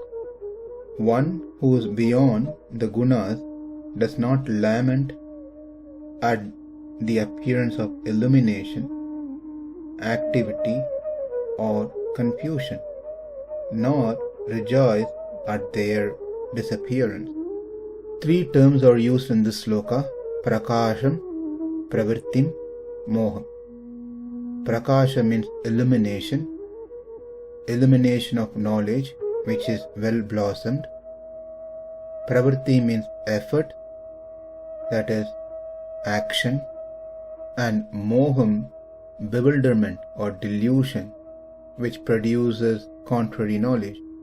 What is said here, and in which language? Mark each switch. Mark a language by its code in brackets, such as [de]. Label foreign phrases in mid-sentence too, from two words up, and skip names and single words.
[en] One who is beyond the gunas does not lament at the appearance of illumination, activity, or confusion, nor rejoice at their disappearance. Three terms are used in this sloka: [sa] prakāśaṁ, pravṛttiṁ, moham. [en] Prakāśa means illumination, illumination of knowledge which is well blossomed. Pravṛtti means effort, that is action, and moham, bewilderment or delusion, which produces contrary knowledge.